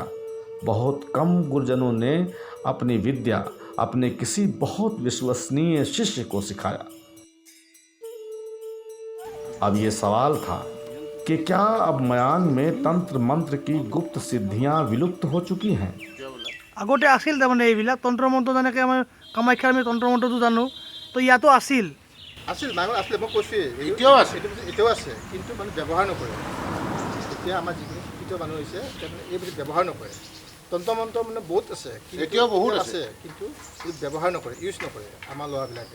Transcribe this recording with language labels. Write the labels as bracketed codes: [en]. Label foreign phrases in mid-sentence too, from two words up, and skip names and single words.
[hi] बहुत कम गुरुजनों ने अपनी विद्या अपने किसी बहुत विश्वसनीय शिष्य को सिखाया। अब ये सवाल था कि क्या अब मयांग में तंत्र मंत्र की गुप्त सिद्धियां विलुप्त हो चुकी हैं? [as] আগতে আছিল তাৰমানে এইবিলাক তন্ত্ৰ মন্ত্ৰ যেনেকৈ আমাৰ কামাখ্যাৰ আমি তন্ত্ৰ মন্ত্ৰটো জানো, তো ইয়াতো আছিল মাংস আছিলে মই কৈছোঁ এতিয়াও আছে কিন্তু মানে ব্যৱহাৰ নকৰে। এতিয়া আমাৰ যিখিনি শিক্ষিত মানুহ হৈছে এইবিলাক ব্যৱহাৰ নকৰে। তন্ত্ৰ মন্ত্ৰ মানে বহুত আছে এতিয়াও বহুত আছে কিন্তু ব্যৱহাৰ নকৰে, ইউজ নকৰে আমাৰ ল'ৰাবিলাকে।